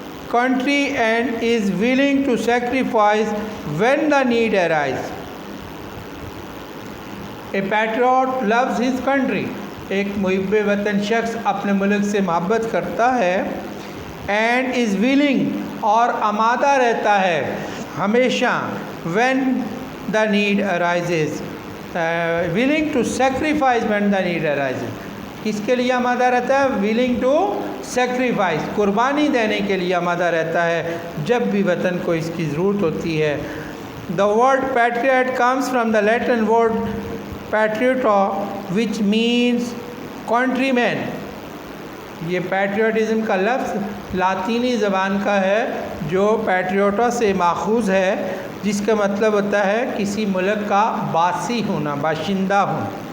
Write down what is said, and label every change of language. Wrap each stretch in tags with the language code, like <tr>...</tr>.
<en>country and is willing to sacrifice when the need arises. A patriot loves his country.</en> <ur>ایک محب وطن شخص اپنے ملک سے محبت کرتا ہے.</ur> <en>And is willing</en> <ur>اور آمادہ رہتا ہے ہمیشہ</ur> <en>when the need arises. Willing to sacrifice when the need arises.</en> <ur>کس کے لیے آمادہ رہتا ہے؟</ur> <en>willing to sacrifice.</en> <ur>قربانی دینے کے لیے آمادہ رہتا ہے جب بھی وطن کو اس کی ضرورت ہوتی ہے.</ur> <en>The word patriot comes from the Latin word patriota which means countryman.</en> <ur>یہ پیٹریوٹزم کا لفظ لاطینی زبان کا ہے جو پیٹریوٹا سے ماخوذ ہے، جس کا مطلب ہوتا ہے کسی ملک کا باسی ہونا، باشندہ ہونا.</ur>